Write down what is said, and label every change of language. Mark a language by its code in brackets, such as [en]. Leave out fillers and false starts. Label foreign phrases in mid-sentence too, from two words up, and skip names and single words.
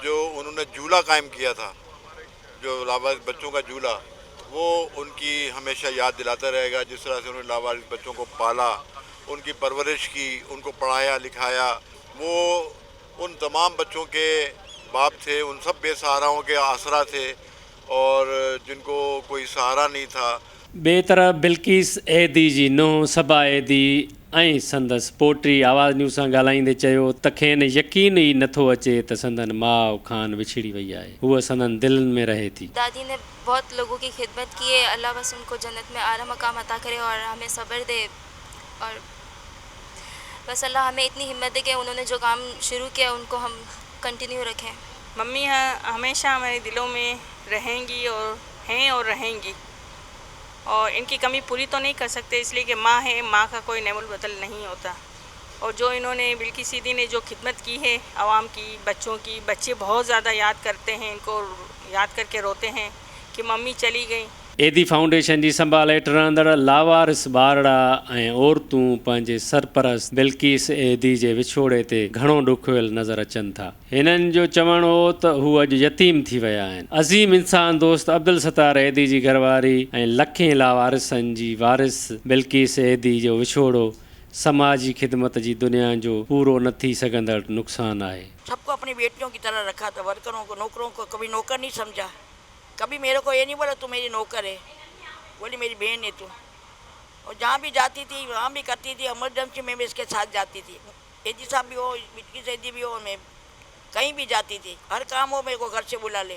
[ur] جو انہوں نے جھولا قائم کیا تھا، جو لاوارث بچوں کا جھولا، وہ ان کی ہمیشہ یاد دلاتا رہے گا. جس طرح سے انہوں نے لاوارث بچوں کو پالا، ان کی پرورش کی، ان کو پڑھایا لکھایا، وہ ان تمام بچوں کے باپ تھے، ان سب بے سہاروں کے آسرا تھے اور جن کو کوئی سہارا نہیں تھا. [sd] ॿिए तरफ़ बिल्किस एदी जी नुंहुं सबा एदी ऐं संदसि पोटी आवाज़ न्यूज़ सां ॻाल्हाईंदे चयो त खेनि यकीन ई नथो अचे त संदन माउ खान विछड़ी वई आहे, हूअ संदन दिलनि में रहे थी। [ur] دادی نے بہت لوگوں کی خدمت کی ہے، اللہ بس ان کو جنت میں اعلیٰ مقام عطا کرے اور ہمیں صبر دے، اور بس اللہ ہمیں اتنی ہمت دے کہ انہوں نے جو کام شروع کیا ان کو ہم کنٹینیو رکھیں. ممی ہمیشہ ہمارے دلوں میں رہیں گی اور ہیں اور رہیں گی، اور ان کی کمی پوری تو نہیں کر سکتے، اس لیے کہ ماں ہے، ماں کا کوئی نعم البدل نہیں ہوتا. اور جو انہوں نے بلقیس ایدھی نے جو خدمت کی ہے عوام کی، بچوں کی، بچے بہت زیادہ یاد کرتے ہیں، ان کو یاد کر کے روتے ہیں کہ ممی چلی گئی. [sd] एदी फाउंडेशन जी संभाल हेठि रहंदड़ लावारिस ॿारड़ा ऐं औरतूं पंहिंजे सरपरस्त बिल्किस एदी जे विछोड़े ते घणो ॾुखियल नज़र अचनि था। हिननि जो चवणु हो त हू अॼु यतीम थी विया आहिनि। अज़ीम इंसान दोस्त अब्दुल सत्तार एदी जी घरवारी ऐं लखे लावारिसनि जी वारिस बिल्किस एदी जो विछोड़ो समाजी खिदमत जी दुनिया जो पूरो न थी सघंदड़ नुक़सानु आहे। [ur] سب کو اپنی بیٹیوں کی طرح رکھا تھا، ورکروں کو، نوکروں کو کبھی نوکر نہیں سمجھا. کبھی میرے کو یہ نہیں بولا تو میری نوکر ہے، بولی میری بہن ہے تو. اور جہاں بھی جاتی تھی وہاں بھی کرتی تھی، ایمرجنسی میں بھی اس کے ساتھ جاتی تھی. ایدھی صاحب بھی ہو، بلقیس ایدھی بھی ہو، میں کہیں بھی جاتی تھی، ہر کام ہو میرے کو گھر سے بلا لے.